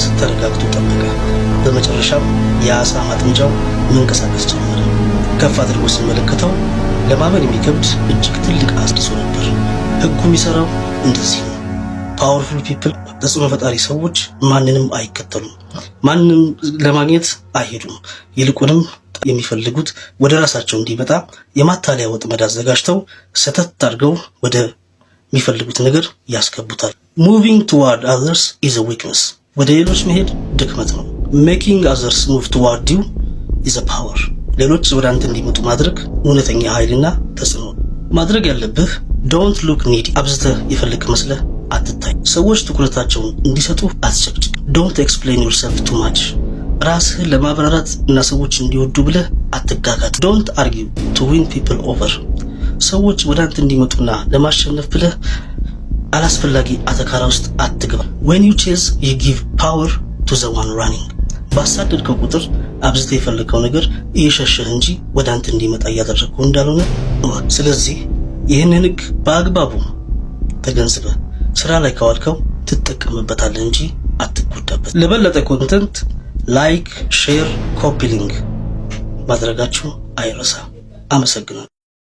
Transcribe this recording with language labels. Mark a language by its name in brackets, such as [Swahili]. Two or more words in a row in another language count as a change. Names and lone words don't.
[Amharic] ተረጋግቶ ጠበቀ። በመጨረሻም የአሳ ማጥመጃው መንቀሳቀስ ጀመረ። ከፍ አድርጎ ሲመለከተው ለማመን የሚከብድ እጅግ ትልቅ አስደሶ ነበር። ህጉ የሚሰራው እንደዚህ ነው። [English] powerful people፣ [Amharic] ተጽዕኖ ፈጣሪ ሰዎች ማንንም አይከተሉም፣ ማንንም ለማግኘት አይሄዱም። ይልቁንም የሚፈልጉት ወደ ራሳቸው እንዲመጣ የማታለያ ወጥመድ አዘጋጅተው ሰተት አድርገው ወደ የሚፈልጉት ነገር ያስገቡታል። [English] moving toward others is a weakness። [Amharic] ወደ ሌሎች መሄድ ድክመት ነው። [English] making others move toward you is a power። [Amharic] ሌሎች ወደ አንተ እንዲመጡ ማድረግ እውነተኛ ኃይልና ተጽዕኖ። ማድረግ ያለብህ [English] don't look needy። [Amharic] አብዝተህ የፈለክ መስለህ አትታይ። ሰዎች ትኩረታቸውን እንዲሰጡ አትጨቅጭቅ። [English] don't explain yourself too much። [Amharic] ራስህን ለማብራራት እና ሰዎች እንዲወዱ ብለህ አትጋጋጥ። [English] don't argue to win people over። [Amharic] ሰዎች ወደ አንተ እንዲመጡና ለማሸነፍ ብለህ አላስፈላጊ አተካራ ውስጥ አትግባ። [English] when you chase you give power to the one running። [Amharic] ባሳደድከው ቁጥር አብዝተህ የፈለከው ነገር እየሸሸህ እንጂ ወደ አንተ እንዲመጣ እያደረግከው እንዳልሆነ እወቅ። ስለዚህ ይህንን ህግ በአግባቡ ተገንዝበህ ስራ ላይ ካዋልከው ትጠቀምበታለህ እንጂ አትጎዳበት። ለበለጠ ኮንተንት [English] like, share, copy link [Amharic] ማድረጋችሁ አይረሳ። አመሰግናለሁ።